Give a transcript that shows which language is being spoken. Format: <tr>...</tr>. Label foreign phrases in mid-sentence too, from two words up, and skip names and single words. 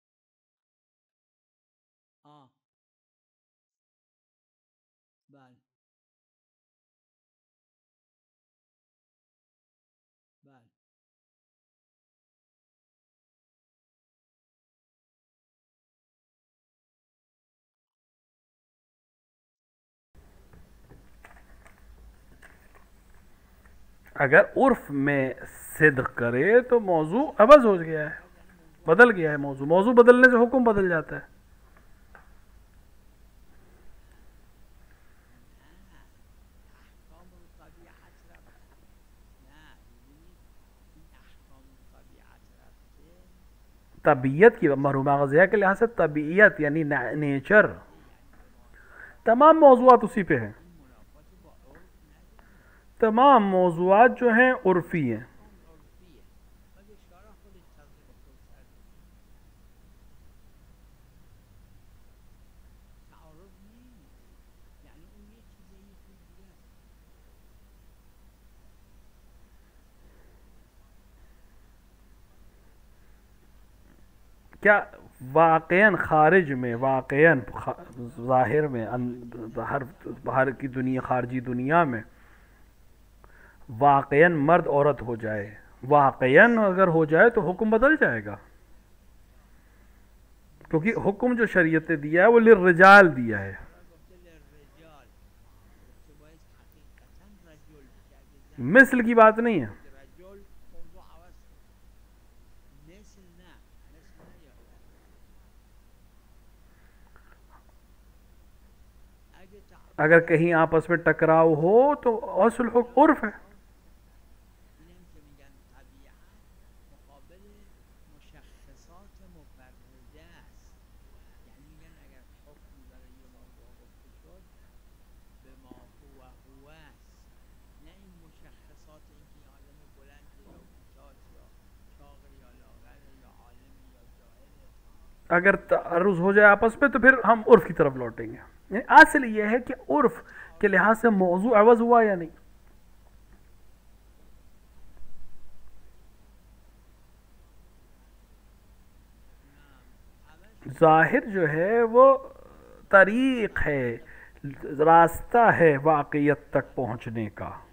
<fa>بله بله</fa> <ur>اگر عرف میں صدق کرے تو موضوع عوض ہو گیا ہے، بدل گیا ہے موضوع. موضوع بدلنے سے حکم بدل جاتا ہے.</ur> <fa>احکام طبیعت رفته. نه ببینید این احکام طبیعت رفته</fa> <ur>طبیعت کی محروم غذیہ کے لحاظ سے طبیعت یعنی نیچر، تمام موضوعات اسی پہ ہیں.</ur> <fa>منافات با عرف نداره،</fa> <ur>تمام موضوعات جو ہیں عرفی ہیں.</ur> <fa>عرفیه. مگه شارع خودش تطبیق خود کرده؟ تعارض نیست، یعنی اون یه چیز دیگه است.</fa> <ur>کیا واقعاً خارج میں، واقعاً ظاہر میں، باہر کی دنیا، خارجی دنیا میں واقعاً مرد عورت ہو جائے، واقعاً اگر ہو جائے تو حکم بدل جائے گا، کیونکہ حکم جو شریعت نے دیا ہے وہ للرجال دیا ہے.</ur> <fa>گفته للرجال، گفته باید حقیقتا رجل بشه. اگه زن</fa> <ur>مثل کی بات نہیں ہے.</ur> <fa>رجل موضوع عوض شد. مثل نه، مثل نیاد. اگه</fa> <ur>اگر کہیں آپس میں ٹکراؤ ہو تو اصل حکم عرف ہے.</ur> <fa>اینم که میگن طبیعت مقابل مشخصات مفرده است. یعنی میگن اگر حکمی برای یه موضوع گفته شد به ما هو هو است، نه این مشخصات اینکه این آدم بلند یا کوتاه یا چاق یا لاغر یا عالم یا جاهل.</fa> <ur>اگر تعرض ہو جائے آپس میں تو پھر ہم عرف کی طرف لوٹیں گے. اصل یہ ہے کہ عرف کے لحاظ سے موضوع عوض ہوا یا نہیں. ظاہر جو ہے وہ طریق ہے، راستہ ہے واقعیت تک پہنچنے کا.</ur>